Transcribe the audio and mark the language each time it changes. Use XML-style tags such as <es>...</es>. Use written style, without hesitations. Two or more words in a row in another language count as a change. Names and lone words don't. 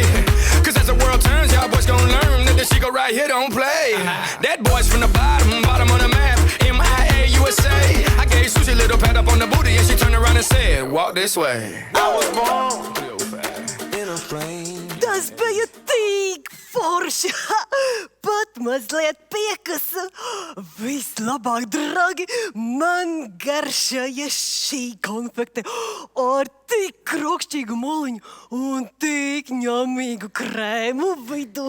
<en>Cause as the world turns, y'all boys gon' learn that this shit go right here don't play. That boy's from the bottom of the map, MIA, USA. I gave Susie a little pat up on the booty and she turned around and said, walk this way. I was born in a plane.</en> <lv>Tas bija tik forši, pat mazliet piekasa. Vislabāk, draugi, man garšoja šī konfekte ar tik krokšķīgu moliņu un tik ņemīgu krēmu vidū.</lv>